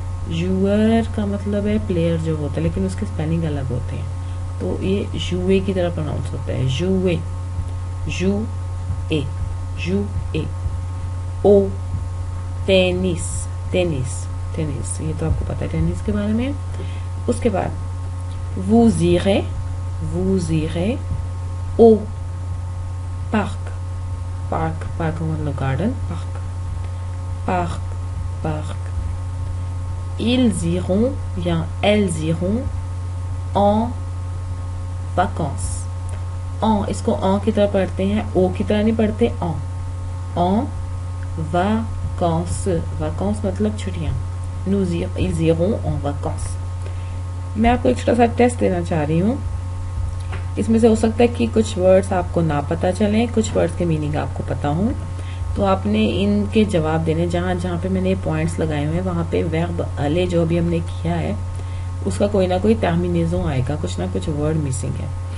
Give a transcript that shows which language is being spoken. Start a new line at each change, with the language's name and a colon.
Hindi: jouer का मतलब है प्लेयर जो होता है, लेकिन उसके स्पेलिंग अलग होते हैं, तो ये jouer की तरह प्रोनाउंस होता है, jouer, jouer, jouer। ओ टेनिस, टेनिस, टेनिस, ये तो आपको पता है टेनिस के बारे में। उसके बाद
French: vous irez, vous irez au parc,
Hindi: parc, parc मतलब garden, parc, parc, parc।
French: ils iront
Hindi: या
French: elles iront en vacances,
Hindi: en, इसको en की तरह पढ़ते हैं, ओ की तरह नहीं पढ़ते, en vacances, vacances मतलब छुट्टियां,
French: ils iront en vacances।
Hindi: मैं आपको एक छोटा सा टेस्ट देना चाह रही हूँ, इसमें से हो सकता है कि कुछ वर्ड्स आपको ना पता चले, कुछ वर्ड्स के मीनिंग आपको पता हो, तो आपने इनके जवाब देने, जहाँ जहाँ पे मैंने पॉइंट्स लगाए हुए हैं वहाँ पे वर्ब अले जो भी हमने किया है उसका कोई ना कोई टर्मिनेजो आएगा, कुछ ना कुछ वर्ड मिसिंग है।